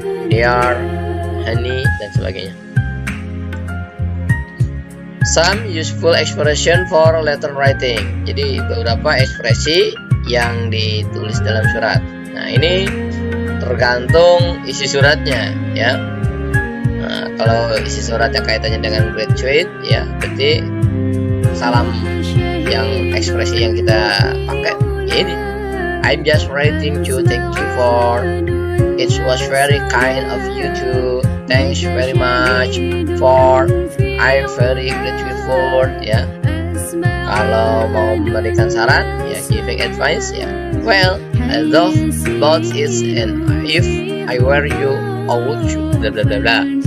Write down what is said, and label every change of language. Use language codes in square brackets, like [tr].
[id] Dear, honey, dan sebagainya. [en] Some useful expression for letter writing. [id] Jadi beberapa ekspresi yang ditulis dalam surat. Nah, ini tergantung isi suratnya, ya. Nah, kalau isi suratnya kaitannya dengan graduate, ya, berarti salam yang ekspresi yang kita pakai ya ini. [en] I'm just writing to thank you for. It was very kind of you to. Thanks very much for. I'm very grateful, ya. [id] Kalau mau memberikan saran, ya, [en] giving advice, [id] ya. [en] Well, I love about it, and if I were you, I would blah blah blah blah.